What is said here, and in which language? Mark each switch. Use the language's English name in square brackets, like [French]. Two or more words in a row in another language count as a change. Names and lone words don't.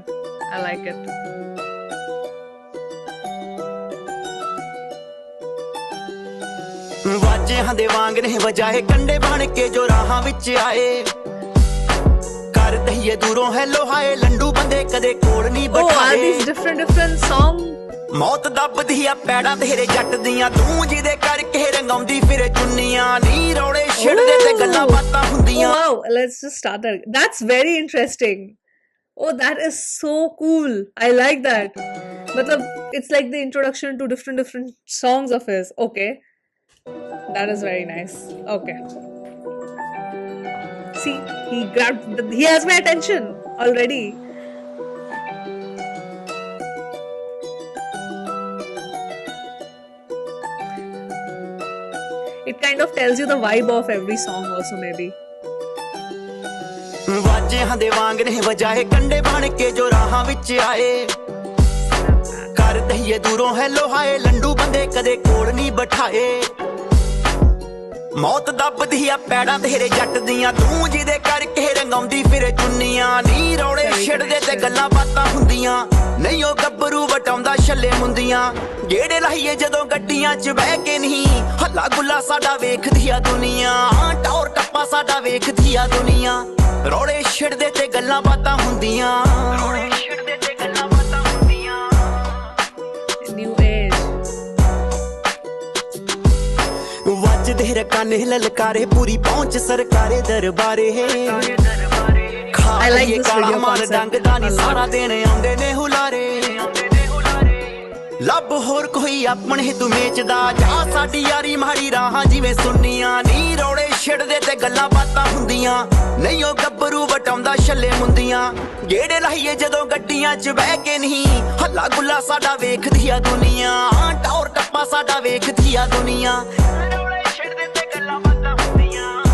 [English] I like it. [Punjabi] ਵਾਜਿਆਂ ਦੇ ਵਾਂਗ ਨੇ ਵਜਾਏ ਕੰਡੇ ਬਣ ਕੇ ਜੋ ਰਾਹਾਂ ਵਿੱਚ ਆਏ ਕਰ ਦਈਏ ਦੂਰੋਂ [English] hello hi [Punjabi] ਲੰਡੂ ਬੰਦੇ ਕਦੇ ਕੋਲ ਨਹੀਂ [English] Oh, are [Punjabi] ਬਿਠਾਏ [English] these different songs? [Punjabi] ਮੌਤ ਦੱਬਦੀ ਆ ਪੈੜਾਂ ਤੇਰੇ ਜੱਟ ਦੀਆਂ ਤੂੰ ਜਿਹਦੇ ਕਰਕੇ ਰੰਗਾਉਂਦੀ ਫਿਰੇ ਚੁੰਨੀਆਂ ਨੀ ਰੌਲੇ ਛਿੜਦੇ ਤੇ ਗੱਲਾਂ ਬਾਤਾਂ ਹੁੰਦੀਆਂ. [English] Wow, let's just start that. That's very interesting. Oh, that is so cool. I like that. Matlab, it's like the introduction to different songs of his. Okay. That is very nice. Okay. See, he has my attention already. It kind of tells you the vibe of every song also maybe. [Punjabi] ਵਾਜਿਆਂ ਦੇ ਵਾਂਗ ਨੇ ਵਜਾਏ ਕੰਡੇ ਬਣ ਕੇ ਜੋ ਰਾਹਾਂ ਵਿੱਚ ਆਏ ਕਰ ਦਈਏ ਦੂਰੋਂ [English] hello hi [Punjabi] ਲੰਡੂ ਬੰਦੇ ਕਦੇ ਕੋਲ ਨਹੀਂ ਬਿਠਾਏ ਮੌਤ ਦੱਬਦੀ ਆ ਪੈੜਾਂ ਤੇਰੇ ਜੱਟ ਦੀਆਂ ਤੂੰ ਜਿਹਦੇ ਕਰਕੇ ਰੰਗਾਉਂਦੀ ਫਿਰੇ ਚੁੰਨੀਆਂ ਨੀ ਰੌਲੇ ਛਿੜਦੇ ਤੇ ਗੱਲਾਂ ਬਾਤਾਂ ਹੁੰਦੀਆਂ ਨਹੀਂ ਉਹ ਗੱਭਰੂ ਵਟਾਉਂਦਾ ਛੱਲੇ ਮੁੰਦੀਆਂ ਗੇੜੇ ਲਾਈਏ ਜਦੋਂ ਗੱਡੀਆਂ 'ਚ ਬਹਿ ਕੇ ਨਹੀਂ ਹੱਲਾ ਗੁੱਲਾ ਸਾਡਾ ਵੇਖਦੀ ਆ ਦੁਨੀਆ ਟੌਰ ਟੱਪਾ ਸਾਡਾ ਵੇਖਦੀ ਆ ਦੁਨੀਆ ਰੌਲੇ ਛਿੜਦੇ ਤੇ ਗੱਲਾਂ ਬਾਤਾਂ ਹੁੰਦੀਆਂ ਰੌਲੇ ਛਿੜਦੇ ਤੇ ਗੱਲਾਂ ਬਾਤਾਂ ਹੁੰਦੀਆਂ. [English] New age. [Punjabi] ਵੱਜਦੇ ਰਕਾਨੇ ਲਲਕਾਰੇ ਪੂਰੀ ਪਹੁੰਚ ਸਰਕਾਰੇ ਦਰਬਾਰੇ [English] I like this video [Punjabi] ਮਾਰ [English] concept. [Punjabi] ਡੰਗਦਾ ਨੀ ਸਾਰਾ ਦਿਨ ਆਉਂਦੇ ਨੇ ਹੁਲਾਰੇ ਲੱਭ ਹੋਰ ਕੋਈ ਆਪਣੇ ਤੂੰ ਵੇਚਦਾ ਜਾ ਸਾਡੀ ਯਾਰੀ ਮਾੜੀ ਰਾਹਾਂ ਜਿਵੇਂ ਸੁੰਨੀਆਂ ਨੀ ਰੌਲੇ ਛਿੜਦੇ ਤੇ ਗੱਲਾਂ ਬਾਤਾਂ ਹੁੰਦੀਆਂ ਨਹੀਂ ਉਹ ਗੱਭਰੂ ਵਟਾਉਂਦਾ ਛੱਲੇ ਮੁੰਦੀਆਂ ਗੇੜੇ ਲਾਈਏ ਜਦੋਂ ਗੱਡੀਆਂ 'ਚ ਬਹਿ ਕੇ ਨਹੀਂ ਹੱਲਾ ਗੁੱਲਾ ਸਾਡਾ ਵੇਖਦੀ ਆ ਦੁਨੀਆ ਟੌਰ ਟੱਪਾ ਸਾਡਾ ਵੇਖਦੀ ਆ ਦੁਨੀਆ ਰੌਲੇ ਛਿੜਦੇ ਤੇ ਗੱਲਾਂ ਬਾਤਾਂ ਹੁੰਦੀਆਂ